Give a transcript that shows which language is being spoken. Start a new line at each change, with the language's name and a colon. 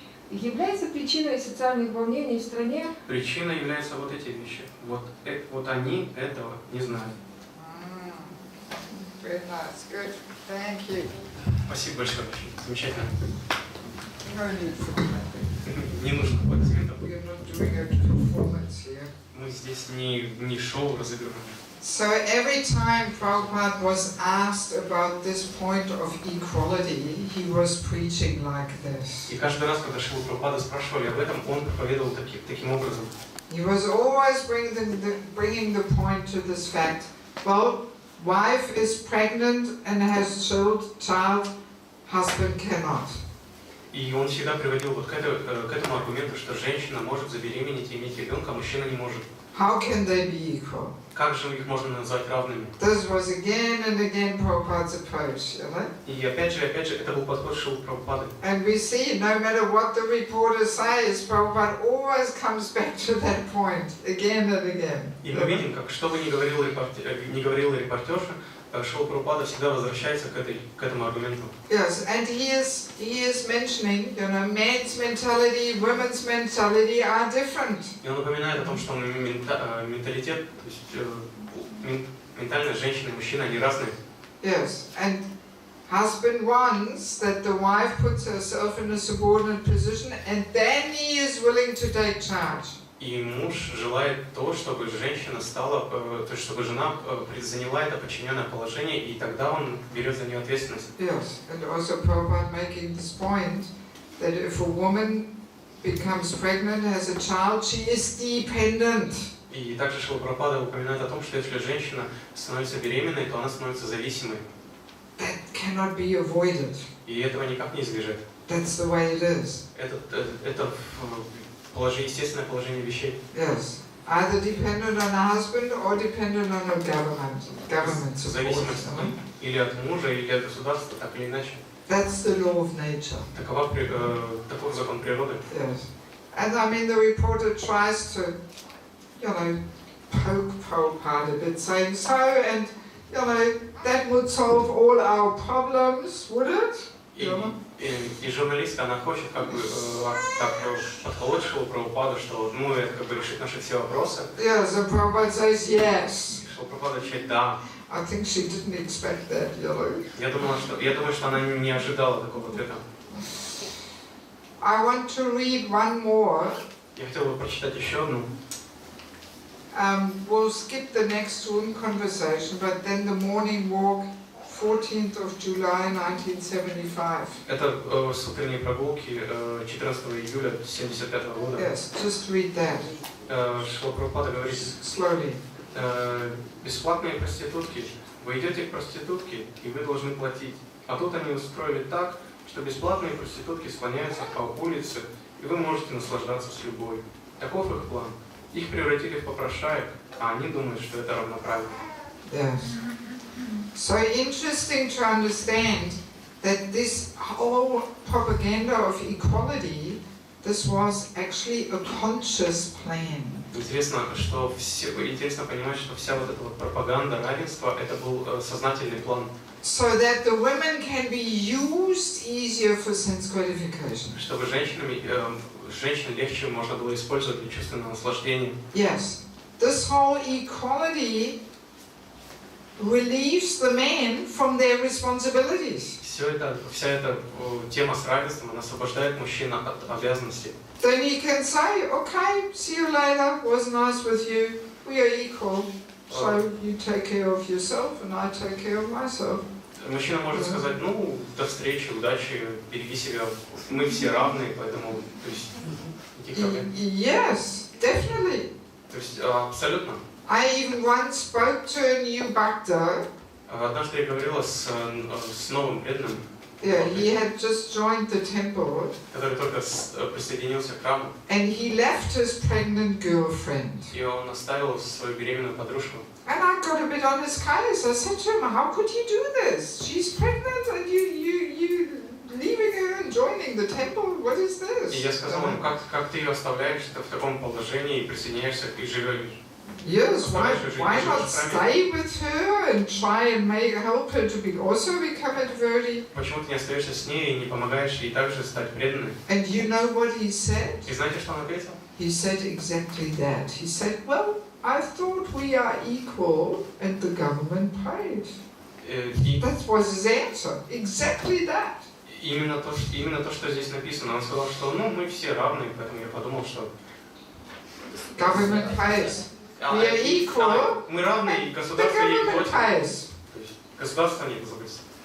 Russian: Является причиной социальных волнений в стране? Причиной являются вот эти вещи. Вот они этого не знают.
English: Very nice. Good. Thank you.
Russian: Спасибо большое, очень замечательно.
English: No need for clapping.
Russian: Не нужно аплодисментов.
English: We're not doing a performance here.
Russian: Мы здесь не шоу разыгрываем.
English: So every time Prabhupada was asked about this point of equality, he was preaching like this.
Russian: И каждый раз, когда Шрила Прабхупада спрашивали об этом, он проповедовал таким образом.
English: He was always bringing the point to this fact. Well, wife is pregnant and has child, husband cannot.
Russian: И он всегда приводил вот к этому аргументу, что женщина может забеременеть и иметь ребенка, а мужчина не может.
English: How can they be equal?
Russian: Как же их можно назвать равными?
English: This was again and again Prabhupada's approach, you know?
Russian: И опять же, это был подход Шрилы Прабхупады.
English: And we see, no matter what the reporter says, Prabhupada always comes back to that point again and again.
Russian: И мы видим, как что бы ни говорила репортерша, Шрила Прабхупада всегда возвращается к этому аргументу.
English: Yes, and he is mentioning, you know, men's mentality, women's mentality are different.
Russian: И он упоминает о том, что менталитет, то есть ментальность женщины и мужчины, они разные.
English: Yes, and husband wants that the wife puts herself in a subordinate position and then he is willing to take charge.
Russian: И муж желает то, чтобы женщина стала, то есть чтобы жена заняла это подчиненное положение, и тогда он берет за нее ответственность.
English: Yes, and also Prabhupada making this point that if a woman becomes pregnant, has a child, she is dependent.
Russian: И также Шрила Прабхупада упоминает о том, что если женщина становится беременной, то она становится зависимой.
English: That cannot be avoided.
Russian: И этого никак не избежать.
English: That's the way it is.
Russian: Это естественное положение вещей.
English: Yes. Either dependent on a husband or dependent on a government support.
Russian: Зависимость или от мужа, или от государства, так или иначе.
English: That's the law of nature.
Russian: Таков закон природы.
English: Yes. And I mean, the reporter tries to, you know, poke Prabhupada a bit, saying, so, and, you know, that would solve all our problems, would it?
Russian: И журналистка, она хочет как бы так подколоть Шрилу Прабхупаду, что ну это как бы решит наши все вопросы.
English: Yes, and Prabhupada says yes.
Russian: Шрила Прабхупада отвечает да.
English: I think she didn't expect that, you know.
Russian: Я думаю, что она не ожидала такого ответа.
English: I want to read one more.
Russian: Я хотел бы прочитать еще одну.
English: We'll skip the next one conversation, but then the morning walk, 14th of July 1975.
Russian: Это с утренней прогулки 14 июля 1975 года.
English: Yes, just read that.
Russian: Шрила Прабхупада говорит,
English: slowly.
Russian: Бесплатные проститутки. Вы идете к проститутке, и вы должны платить. А тут они устроили так, что бесплатные проститутки склоняются по улице, и вы можете наслаждаться с любой. Таков их план. Их превратили в попрошаек, а они думают, что это равноправие.
English: Yes. So interesting to understand that this whole propaganda of equality, this was actually a conscious plan.
Russian: Интересно понимать, что вся вот эта вот пропаганда равенства, это был сознательный план.
English: So that the women can be used easier for sense gratification.
Russian: Чтобы женщин легче можно было использовать для чувственного наслаждения.
English: Yes. This whole equality relieves the men from their responsibilities.
Russian: Вся эта тема с равенством, она освобождает мужчин от обязанностей.
English: Then he can say, okay, see you later, was nice with you, we are equal, so you take care of yourself and I take care of myself.
Russian: Мужчина может сказать, ну, до встречи, удачи, береги себя, мы все равны, поэтому, то есть, никаких проблем.
English: Yes, definitely.
Russian: То есть, абсолютно.
English: I even once spoke to a new bhakta.
Russian: Однажды я говорила с новым преданным.
English: Yeah, he had just joined the temple.
Russian: Который только присоединился к храму.
English: And he left his pregnant girlfriend.
Russian: И он оставил свою беременную подружку.
English: And I got a bit on his case. I said to him, how could you do this? She's pregnant and you leaving her and joining the temple? What is this?
Russian: И я сказал ему, как ты ее оставляешь в таком положении и присоединяешься и живешь?
English: Yes, why not stay with her and try and help her to also become a devotee?
Russian: Почему ты не остаешься с ней и не помогаешь ей также стать преданной?
English: And you know what he said?
Russian: И знаете, что он ответил?
English: He said exactly that. He said, well, I thought we are equal and the government paid.
Russian: И
English: That was his answer. Exactly that.
Russian: именно то, что здесь написано. Он сказал, что ну, мы все равны, поэтому я подумал, что
English: Government pays. We are equal.
Russian: мы равны, и государство ей
English: government
Russian: платит.
English: pays.
Russian: То есть государство не заботится.